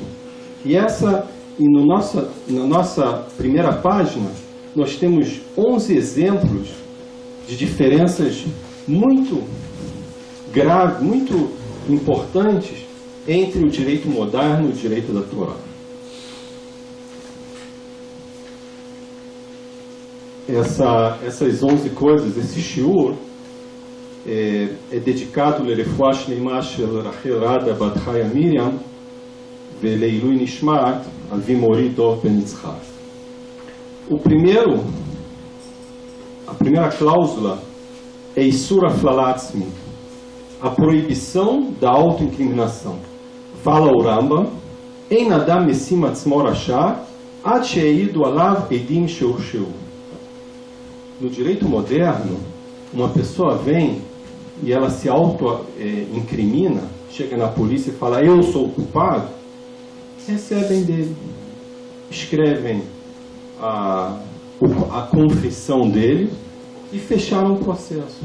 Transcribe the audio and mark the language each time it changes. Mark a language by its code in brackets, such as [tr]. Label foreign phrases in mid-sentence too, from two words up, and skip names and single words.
[pt] E na nossa primeira página, nós temos 11 exemplos de diferenças muito graves, muito importantes entre o direito moderno e o direito da Torá. Essas 11 coisas, esse shiur, é dedicado [he] לרפואה שלמה של רחל רדה בת חיה מרים ולעילוי נשמת אבי מורי דוב בן יצחק. [pt] A primeira cláusula é [he] איסור הפללת עצמי, [pt] a proibição da autoincriminação. Fala o Rambam, [he] אין אדם משים עצמו רשע עד שיעידו עליו עדים שהרשיעו. [pt] No direito moderno, uma pessoa vem e ela se auto-incrimina, chega na polícia e fala, eu sou o culpado, recebem dele, escrevem a confissão dele e fecharam o processo.